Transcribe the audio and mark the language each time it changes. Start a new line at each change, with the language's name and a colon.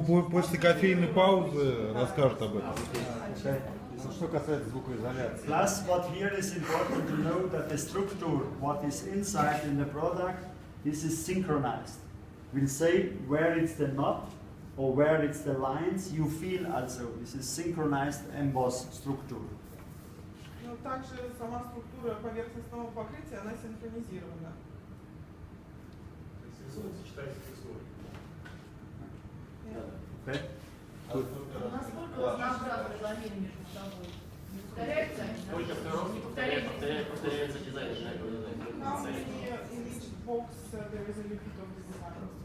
Russian: После кофейной паузы расскажут об этом. Что касается звукоизоляции.
English: Plus, what here is important to know that the structure, what is inside in the product, this is synchronized. We'll say where it's the knot or where it's the lines. You feel also this is synchronized embossed structure.
Russian: Но также сама структура поверхностного покрытия, она синхронизирована. Рисунок сочетается с рисунком.
English: Okay?
Russian: Насколько разнообразны ламины между собой? Не повторяются они? Сколько сторон не повторяется дизайн?
English: How many in each box there is a repeat of the design?